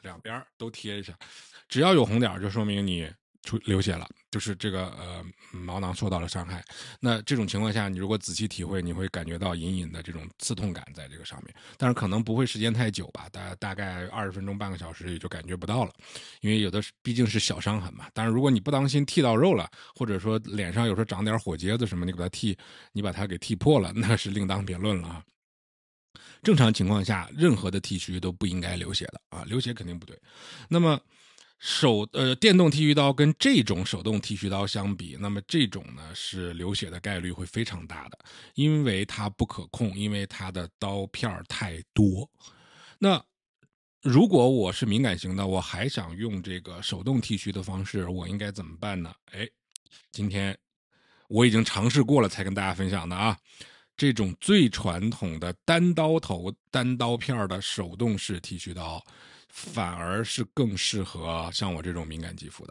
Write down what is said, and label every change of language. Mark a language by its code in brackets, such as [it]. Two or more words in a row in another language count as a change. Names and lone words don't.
[zh] 兩邊都貼一下，只要有紅點兒，就說明你流血了，就是這個毛囊受到了傷害。那這種情況下，你如果仔細體會，你會感覺到隱隱的這種刺痛感在這個上面，但是可能不會時間太久吧，大概20分鐘半個小時也就感覺不到了，因為有的畢竟是小傷痕嘛。當然如果你不當心剃到肉了，或者說臉上有時候長點火疖子什麼，你把它給剃破了，那是另當別論了啊。正常情況下，任何的剃鬚都不應該流血的啊，流血肯定不對。那麼電動剃鬚刀跟這種手動剃鬚刀相比，那麼這種呢是流血的概率會非常大的，因為它不可控，因為它的刀片太多。那如果我是敏感型的，我還想用這個手動剃鬚的方式，我應該怎麼辦呢？哎，今天我已經嘗試過了才跟大家分享的啊。這種最傳統的單刀頭單刀片的手動式剃鬚刀，反而是更適合像我這種敏感肌膚的。